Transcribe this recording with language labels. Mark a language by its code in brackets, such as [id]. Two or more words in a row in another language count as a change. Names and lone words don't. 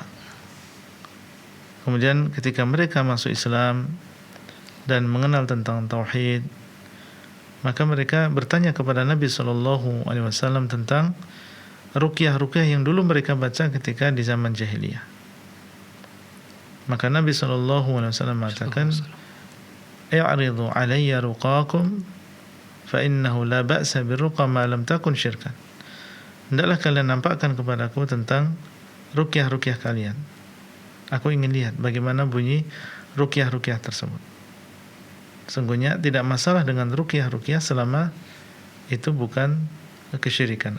[id] Kemudian ketika mereka masuk Islam dan mengenal tentang tauhid, maka mereka bertanya kepada Nabi SAW tentang ruqyah-ruqyah yang dulu mereka baca ketika di zaman jahiliyah. Maka Nabi SAW mengatakan, [ar] "اعرضوا علي رقاكم فإنه لا بأس بالرقى ما لم تكن شركا." [id] Hendaklah kalian nampakkan kepadaku tentang ruqyah-ruqyah kalian. Aku ingin lihat bagaimana bunyi ruqyah-ruqyah tersebut. Sungguhnya tidak masalah dengan ruqyah-ruqyah selama itu bukan kesyirikan.